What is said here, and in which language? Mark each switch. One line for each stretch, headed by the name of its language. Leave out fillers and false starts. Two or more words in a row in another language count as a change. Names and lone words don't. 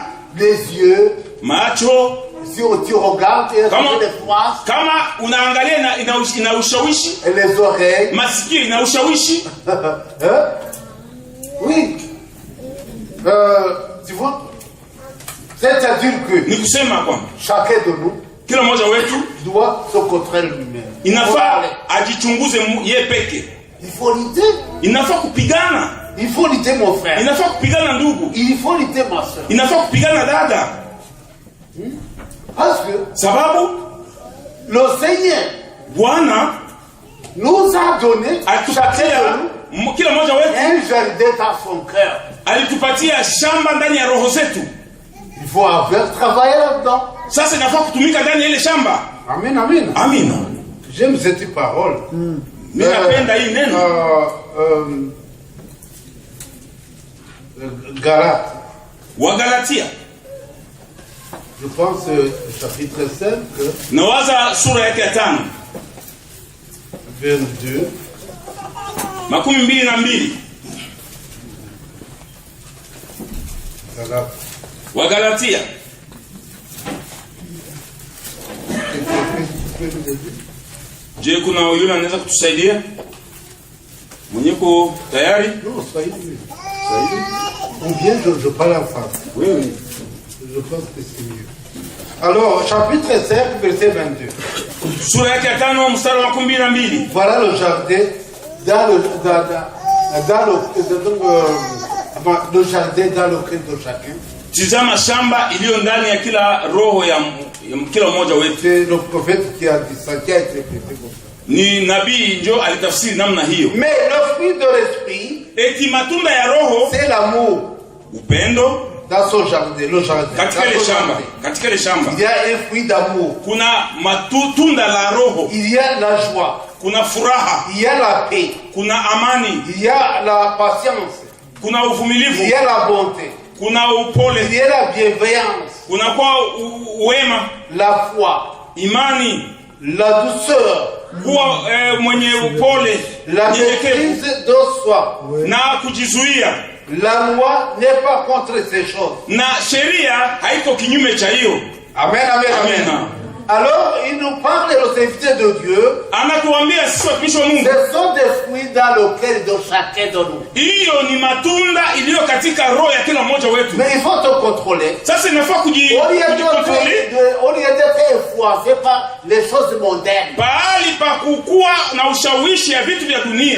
French: Les yeux.
Swahili: macho.
French: Si tu regardes et les France.
Swahili: Kama unaangalia ina ushawishi.
French: Et les oreilles.
Swahili: Masikio ina ushawishi.
French: Oui. Tu vois? C'est-à-dire que
Swahili: Ni kusema kwamba
French: chacun de nous
Swahili: kila mmoja wetu
French: doit se contrôler lui-même.
Swahili: inafaa ajichunguze yeye peke.
French: Il faut lutter.
Swahili: Inafaa kupigana.
French: Il faut lutter mon frère.
Swahili: Inafaa kupigana ndugu.
French: Il faut lutter ma soeur.
Swahili: Inafaa kupigana dada.
French: Parce que
Swahili: sababu
French: le Seigneur
Swahili: Bwana
French: nous a donné
Swahili: alitupatia kila mmoja wetu
French: un jardin dans son cœur.
Swahili: Alitupatia shamba ndani ya roho zetu.
French: Il faut avoir travaillé là-dedans.
Swahili: Sasa inafaa kutumika ndani ya ile shamba.
French: Amen, amen.
Swahili: Amina.
French: J'aime cette parole.
Swahili: Mimi napenda hii neno.
French: Galates.
Swahili: Wagalatia.
French: Je pense chapitre 5.
Swahili: Nawaza sura yake ya 5. 22. 22.
French: Galates.
Swahili: Wagalatia. Je, kuna yule anaweza kutusaidia? Mwenyeko tayari?
French: Non, Swahili. Ou bien je parle en français. Oui, oui. Je pense que c'est mieux. Alors, chapitre 5, verset 22.
Swahili: Sura yake ya 5 mstari wa 12.
French: Voilà le jardin le jardin dans le cœur de chacun.
Swahili: Tizama shamba iliyo ndani ya kila roho ya kila mmoja wetu.
French: C'est le prophète qui a dit ça, qui a interprété comme ça.
Swahili: Ni nabii ndio alitafsiri namna hiyo.
French: Mais le fruit de l'esprit,
Swahili: eti matunda ya roho,
French: c'est l'amour.
Swahili: Upendo.
French: Dans son jardin, le jardin.
Swahili: Katika le shamba.
French: Il y a un fruit d'amour.
Swahili: Kuna matunda la roho.
French: Il y a la joie.
Swahili: Kuna furaha.
French: Il y a la paix.
Swahili: Kuna amani.
French: Il y a la patience.
Swahili: Kuna uvumilivu.
French: Il y a la bonté.
Swahili: Kuna upole.
French: Il y a la bienveillance.
Swahili: Kunakuwa wema,
French: la foi,
Swahili: imani,
French: la douceur,
Swahili: kuwa mwenye upole,
French: la maîtrise de soi.
Swahili: na kujizuia.
French: La loi n'est pas contre ces choses.
Swahili: Na sheria haiko kinyume cha hiyo.
French: Amen, amen, amen. Alors, il nous parle de l'autorité de Dieu.
Swahili: Anatuambia sisi watumishi wa Mungu.
French: Ce sont des fruits dans le cœur de chacun de nous.
Swahili: Hiyo ni matunda iliyo katika roho ya kila mmoja wetu.
French: Mais il faut te contrôler.
Swahili: Sasa inafaa
French: Au lieu d'être influencé par les choses mondaines.
Swahili: Pahali pa kukua na ushawishi ya vitu vya dunia.